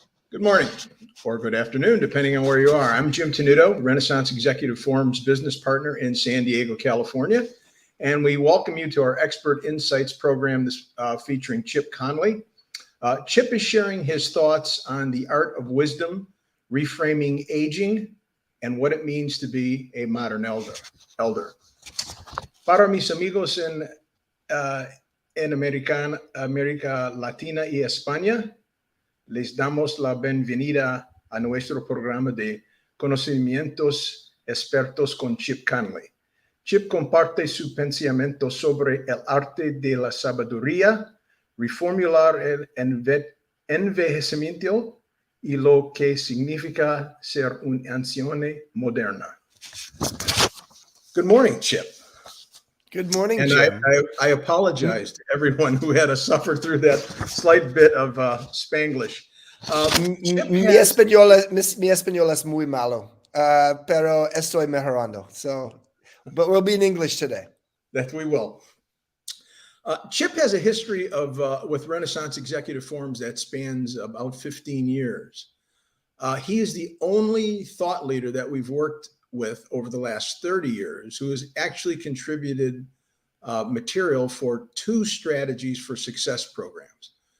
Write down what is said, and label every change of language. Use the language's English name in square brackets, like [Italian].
[English] Good morning or good afternoon, depending on where you are. I'm Jim Tenuto, Renaissance Executive Forum's business partner in San Diego, California. And we welcome you to our Expert Insights program featuring Chip Conley. Chip is sharing his thoughts on the art of wisdom, reframing aging, and what it means to be a modern elder. [Spanish] Para mis amigos en América Latina y España, les damos la bienvenida a nuestro programa de conocimientos expertos con Chip Conley. Chip comparte su pensamiento sobre el arte de la sabiduría, reformular el envejecimiento y lo que significa ser un anciano moderna. [English] Good morning, Chip. Good morning, and Jim. I apologize to everyone who had to suffer through that slight bit of Spanglish. [Spanish] Mi español es muy malo, pero estoy mejorando. [English] But we'll be in English today. That we will. Chip has a history of with Renaissance Executive Forums that spans about 15 years. He is the only thought leader that we've worked with over the last 30 years who has actually contributed material for 2 strategies for success programs.